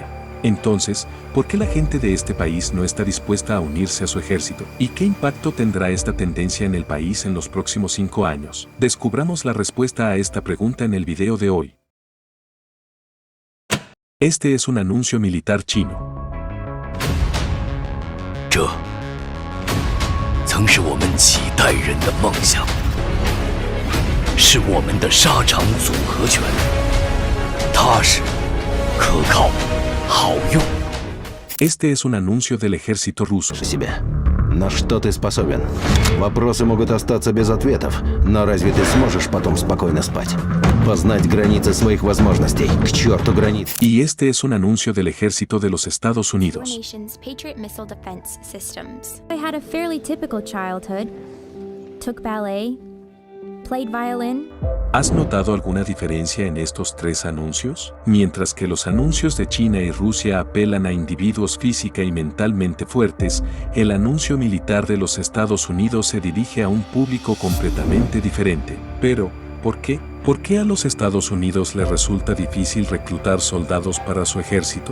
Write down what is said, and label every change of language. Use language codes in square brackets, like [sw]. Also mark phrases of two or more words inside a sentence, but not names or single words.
[es] Entonces, ¿por qué la gente de este país no está dispuesta a unirse a su ejército? ¿Y qué impacto tendrá esta tendencia en el país en los próximos 5 años? Descubramos la respuesta a esta pregunta en el video de hoy. Este es un anuncio militar chino. [zh] 这曾是我们几代人的梦想，是我们的沙场组合拳，踏实、可靠、好用。 [es] Este es un anuncio del ejército ruso. [ru] На что ты способен? Вопросы могут остаться без ответов, но разве ты сможешь потом спокойно спать? Познать границы своих возможностей. К черту границ. [es] Y este es un anuncio del ejército de los Estados Unidos. [en] Nation's Patriot missile defense systems. I had a fairly typical childhood. Took ballet, played violin. [es] ¿Has notado alguna diferencia en estos 3 anuncios? Mientras que los anuncios de China y Rusia apelan a individuos física y mentalmente fuertes, el anuncio militar de los Estados Unidos se dirige a un público completamente diferente. Pero, ¿por qué? ¿Por qué a los Estados Unidos les resulta difícil reclutar soldados para su ejército?